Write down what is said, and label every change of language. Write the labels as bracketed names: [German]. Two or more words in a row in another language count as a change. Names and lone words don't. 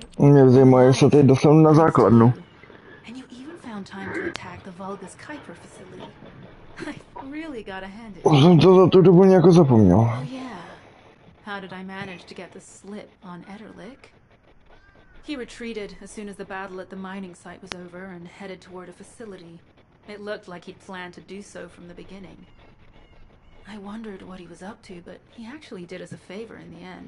[Czech] Mě zajímá, jestli se teď dostanu na základnu. [English] And you even found time to attack the Vulgus Kuiper facility. I really gotta hand it. [Czech] Už jsem to za tu dobu nějak zapomněl. [English] Oh yeah. How did I manage to get the slip on Ederlich? He retreated as soon as the battle at the mining site was over and headed toward a facility. It looked like he'd planned to do so from the beginning. I wondered what he was up to, but he actually did us a favor in the end.